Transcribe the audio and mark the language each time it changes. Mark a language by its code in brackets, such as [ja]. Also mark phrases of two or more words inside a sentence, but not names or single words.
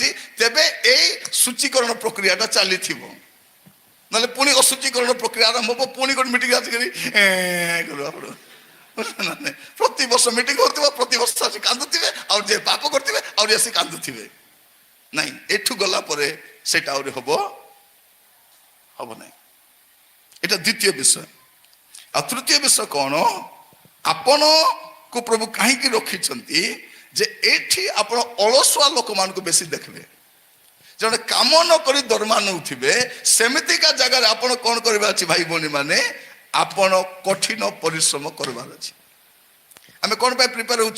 [or] ତେବେ ଏଇ ସୂଚୀକରଣ ପ୍ରକ୍ରିୟାଟା ଚାଲିଥିବ, ନହେଲେ ପୁଣି ଅସୂଚୀକରଣ ପ୍ରକ୍ରିୟା ଆରମ୍ଭ ହବ। ପୁଣି ଗୋଟେ ମିଟିଂ ଆସିକରି ପ୍ରତିବର୍ଷ ମିଟିଂ କରୁଥିବ, ପ୍ରତିବର୍ଷ ଆସି କାନ୍ଦୁଥିବେ, ଆଉ ଯେ ପାପ କରିଥିବେ ଆହୁରି ଆସି କାନ୍ଦୁଥିବେ। ନାଇଁ, ଏଠୁ ଗଲା ପରେ ସେଇଟା ଆହୁରି ହବ ନାହିଁ। [bn] এটা দ্বিতীয় বিষয়। [or] ଆଉ ତୃତୀୟ ବିଷୟ କଣ? ଆପଣଙ୍କୁ ପ୍ରଭୁ କାହିଁକି ରଖିଛନ୍ତି ଯେ ଏଠି ଆପଣ ଅଳସୁଆ ଲୋକମାନଙ୍କୁ ବେଶୀ ଦେଖିବେ। ଜଣେ କାମ ନ କରି ଦରମା ନେଉଥିବେ, ସେମିତିକା ଜାଗାରେ ଆପଣ କଣ କରିବାର ଅଛି ଭାଇ ଭଉଣୀ ମାନେ? ଆପଣ କଠିନ ପରିଶ୍ରମ କରିବାର ଅଛି। ଆମେ କଣ ପାଇଁ ପ୍ରିପେୟାର ହଉଛୁ?